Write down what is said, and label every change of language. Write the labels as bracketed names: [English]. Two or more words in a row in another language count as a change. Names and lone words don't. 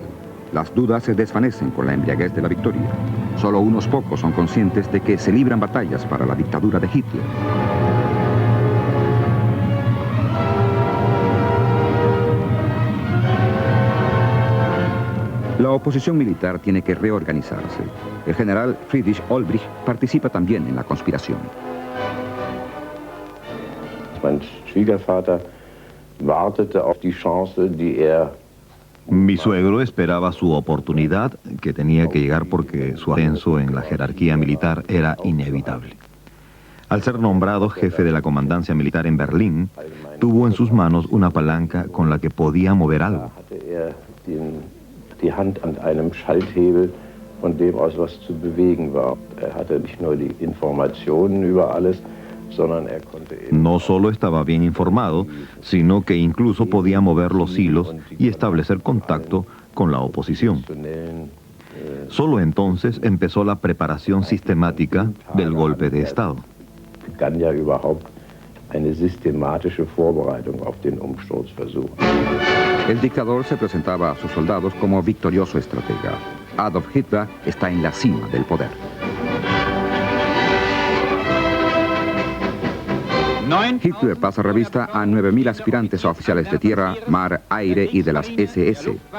[Spanish] Las dudas se desvanecen con la embriaguez de la victoria. Solo unos pocos son conscientes de que se libran batallas para la dictadura de Hitler. La oposición militar tiene que reorganizarse. El general Friedrich Olbrich participa también en la conspiración. [German] Mein Schwiegervater wartete auf die Chance, die [Spanish] Mi suegro esperaba su oportunidad, que tenía que llegar porque su ascenso en la jerarquía militar era inevitable. Al ser nombrado jefe de la comandancia militar en Berlín, tuvo en sus manos una palanca con la que podía mover algo. [German] Die Hand an einem Schalthebel, von dem aus was zu bewegen war. Hatte nicht nur die Informationen über alles, sondern konnte [Spanish] no solo estaba bien informado, sino que incluso podía mover los hilos y establecer contacto con la oposición. Solo entonces empezó la preparación sistemática del golpe de Estado. [German] begann ja überhaupt eine systematische Vorbereitung auf den Umsturzversuch. [Spanish] El dictador se presentaba a sus soldados como victorioso estratega. Adolf Hitler está en la cima del poder. Hitler pasa revista a 9.000 aspirantes a oficiales de tierra, mar, aire y de las SS.